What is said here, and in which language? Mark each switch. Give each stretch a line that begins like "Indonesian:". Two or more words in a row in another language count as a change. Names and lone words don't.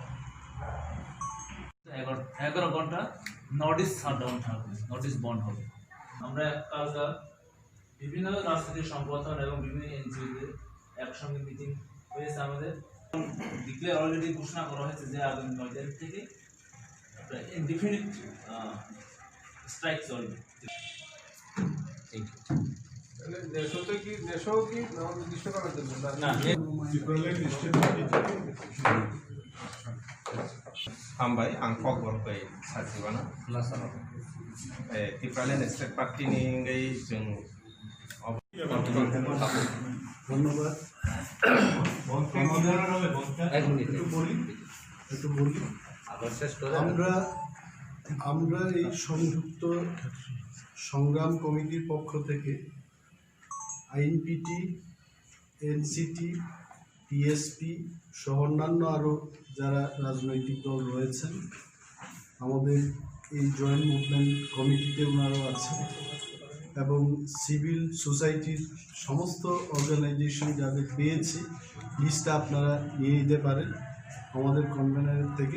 Bangla: 11 ঘন্টা নোটিশ শাটডাউন থাকবে, নোটিশ বন্ধ হবে। আমরা কালকে বিভিন্ন রাজনৈতিক সংগঠন এবং বিভিন্ন এনজিওদের একসঙ্গে মিটিং হয়েছে আমাদের
English: declare already
Bangla: ঘোষণা করা হয়েছে যে আগামী 9 তারিখ থেকে
English: indefinite strike
Bangla: চলবে।
Kok Borok: हामबाय आं फगबरबाय साजिबाना टिप्रालेन स्टेट पार्टीनि जों
Bangla: ধন্যবাদ। এক মিনিট একটু বলি আবার শেষ করে আমরা এই সংযুক্ত সংগ্রাম কমিটির পক্ষ থেকে আইএনপিটি, এনসিটি, টিএসপি সহ অন্যান্য আরও যারা রাজনৈতিক দল রয়েছেন, আমাদের এই
English: joint movement
Bangla: কমিটিতে ওনারাও আছেন, এবং
English: civil society
Bangla: সমস্ত অর্গানাইজেশন যাদের পেয়েছি লিস্টটা আপনারা নিয়ে নিতে পারেন আমাদের কনভেনারের থেকে।